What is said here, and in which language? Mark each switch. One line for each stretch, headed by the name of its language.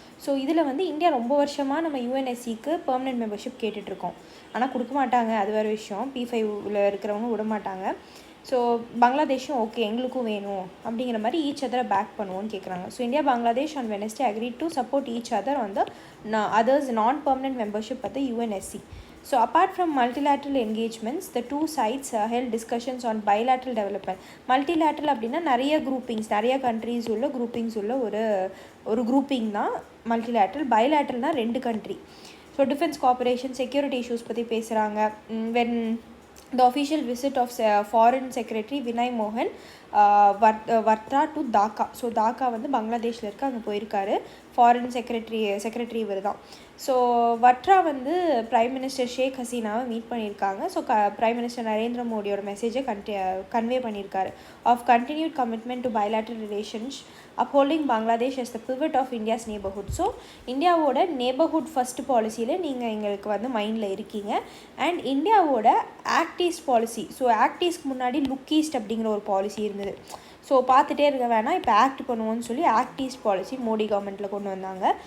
Tamil: So இதில் வந்து India ரொம்ப வருஷமாக நம்ம யுஎன்எஸ்சிக்கு பெர்மனெண்ட் மெம்பர்ஷிப் கேட்டுட்ருக்கோம். ஆனால் கொடுக்க மாட்டாங்க, அது வேறு விஷயம். P5ல் இருக்கிறவங்க விட மாட்டாங்க. ஸோ பங்களாதேஷும் ஓகே எங்களுக்கும் வேணும் அப்படிங்கிற மாதிரி ஈச் அதரை பேக் பண்ணுவோன்னு கேட்குறாங்க.
English: So India Bangladesh on Wednesday agreed to support each other on the others non-permanent membership at the UNSC. So apart from multilateral engagements, the two sides held discussions on bilateral development.
Tamil: Multilateral அப்படின்னா நிறைய groupings, நிறைய countries உள்ள groupings உள்ள ஒரு grouping தான் multilateral. Bilateralனா 2 country. So defence cooperation, security issues பற்றி பேசுகிறாங்க.
English: When the official visit of foreign secretary Vinay Mohan Vartra to Dhaka.
Tamil: So தாக்கா வந்து பங்களாதேஷில் இருக்க அங்கே போயிருக்காரு. ஃபாரின் செக்ரட்டரி இவர் தான். ஸோ வட்ரா வந்து பிரைம் மினிஸ்டர் ஷேக் ஹசீனாவை மீட் பண்ணியிருக்காங்க. ஸோ பிரைம் மினிஸ்டர் நரேந்திர மோடியோட மெசேஜை கன்வே பண்ணியிருக்காரு.
English: Of continued commitment to bilateral relations upholding Bangladesh as the pivot of India's neighborhood.
Tamil: So இந்தியாவோட neighborhood ஃபர்ஸ்ட் பாலிசியில் நீங்கள் எங்களுக்கு வந்து மைண்டில் இருக்கீங்க. அண்ட் இந்தியாவோட act east policy. So act ஈஸ்ட்க்கு முன்னாடி லுக் ஈஸ்ட் அப்படிங்கிற ஒரு பாலிசி இருந்தது. ஸோ பார்த்துட்டே இருக்க வேணாம், இப்போ ஆக்ட் பண்ணுவோன்னு சொல்லி ஆக்ட் ஈஸ்ட் பாலிசி மோடி கவர்மெண்ட்டில் கொண்டு வந்தாங்க.